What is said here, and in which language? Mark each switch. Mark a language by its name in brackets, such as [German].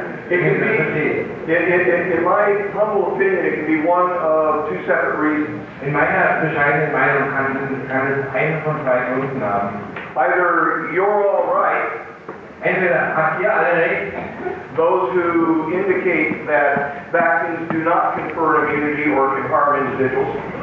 [English] It can be, in my humble opinion, it can be one of two separate reasons. [German] In meiner bescheidenen Meinung kann es einen von zwei Gründen haben. [English] Either you're all right, [German] Entweder habt ihr alle recht, [English] those who indicate that vaccines do not confer immunity or can harm individuals,